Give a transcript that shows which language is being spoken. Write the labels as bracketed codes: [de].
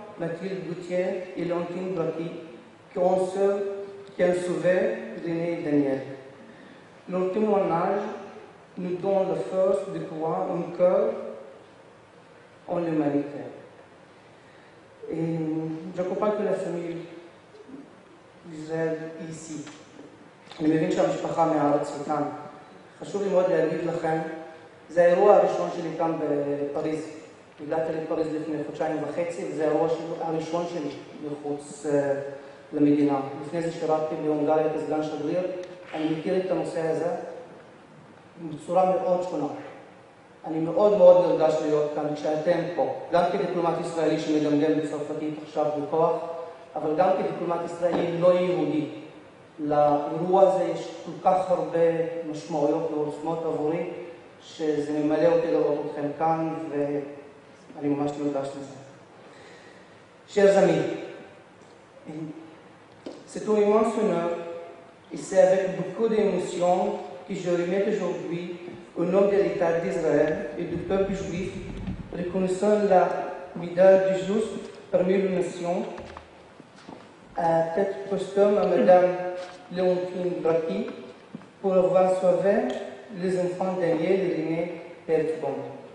[fr] Mathilde Gauthier et Léontine Braki, qui ont sauvé René et Daniel. Leur témoignage nous donne la force de croire un cœur en l'humanité. Et j'accompagne la famille d'Israël ici. [he] אני מבין שהמשפחה מהארץ וכאן. חשוב לי מאוד להגיד לכם, זה האירוע הראשון שלי כאן בפריז. הגעתי לפריז לפני חודשיים וחצי, וזה האירוע הראשון שלי מחוץ למדינה. לפני זה שירתתי בהונגריה כסגן שגריר. אני מכיר את הנושא הזה בצורה מאוד שונה. אני מאוד מאוד נרגש להיות כאן כשאתם פה, גם כדיפלומט ישראלי שמגמגם בצרפתית עכשיו בכוח, אבל גם כדיפלומט ישראלי לא יהודי. לאירוע הזה יש כל כך הרבה משמעויות ועוצמות עבורי, שזה ממלא אותי לראות אתכם כאן, ואני ממש נרגש לזה. [fr] Chers amis, c'est un immense honneur, et c'est avec beaucoup d'émotion que je remets aujourd'hui, au nom de l'État d'Israël et du peuple juif, reconnaissant la médaille du juste parmi les nations, à tête posthume à Madame Léontine Braki, pour avoir sauvé les enfants Daniel et René Pertbon.